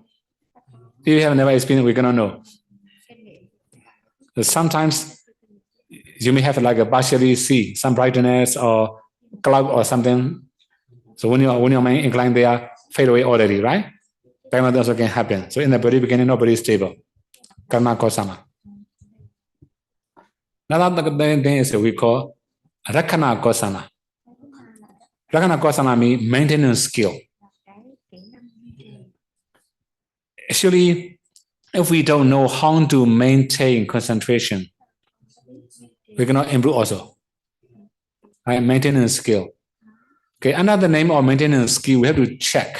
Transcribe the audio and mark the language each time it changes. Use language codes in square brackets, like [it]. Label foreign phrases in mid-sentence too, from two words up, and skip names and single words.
[en] If we have never experienced, we cannot know. So sometimes you may have like a partially see some brightness or cloud or something. So when your mind inclined there, fade away already, right? That also can happen. So in the very beginning, nobody is stable. [pi] Karma kosama. [en] Another thing is we call [pi] rakana kosana. Rakana kosana [en] means maintenance skill. Actually, if we don't know how to maintain concentration, we cannot improve also. Right? Maintenance skill. Okay, another name of maintenance skill, we have to check.